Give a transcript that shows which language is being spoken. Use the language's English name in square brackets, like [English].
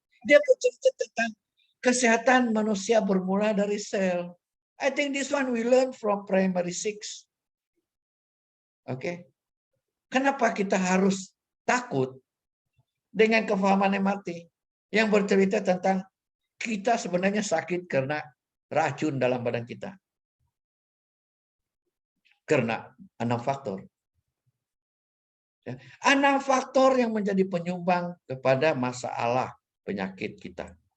[Malay] Dia bercerita tentang kesehatan manusia bermula dari sel. [English] I think this one we learn from primary 6. Oke. [Malay] Kenapa kita harus takut dengan kefahaman MRT yang bercerita tentang kita sebenarnya sakit karena racun dalam badan kita? Karena 6 faktor. 6 faktor yang menjadi penyumbang kepada masalah penyakit kita.